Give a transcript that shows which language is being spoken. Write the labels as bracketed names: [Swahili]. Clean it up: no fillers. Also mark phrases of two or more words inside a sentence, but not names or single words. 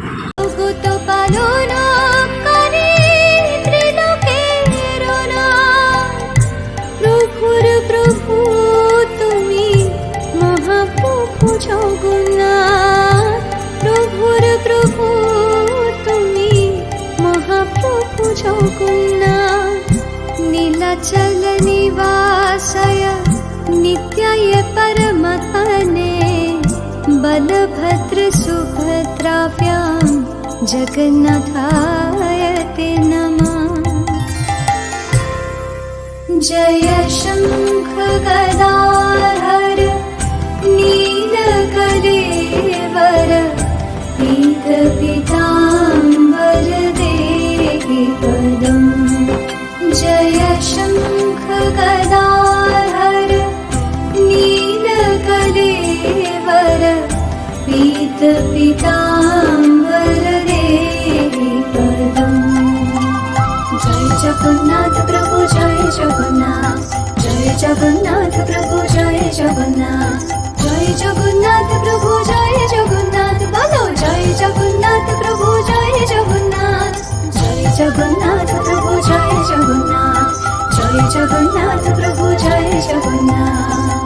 [Bangla] প্রভু তুমি, মহাপ্রভু জগন্নাথ। প্রভুর প্রভু তুমি, মহাপ্রভু জগন্নাথ। [Sanskrit] নীলাচল নিবাসায় बालभद्रसुभद्राभ्यां जगन्नाथाय ते नमः। जय शङ्ख गदाधर नीलकलेवर पीतपीताम्बर देहि पदम्। जय शङ्ख गदाधर नीलकलेवर पीतपीताम्बर देहि पदम्। जय जगन्नाथ प्रभु जय जगन्नाथ, जय जगन्नाथ प्रभु जय जगन्नाथ, जय जगन्नाथ प्रभु जय जगन्नाथ, बोलो जय जगन्नाथ प्रभु जय जगन्नाथ, जय जगन्नाथ प्रभु जय जगन्नाथ, जय जगन्नाथ प्रभु जय जगन्नाथ।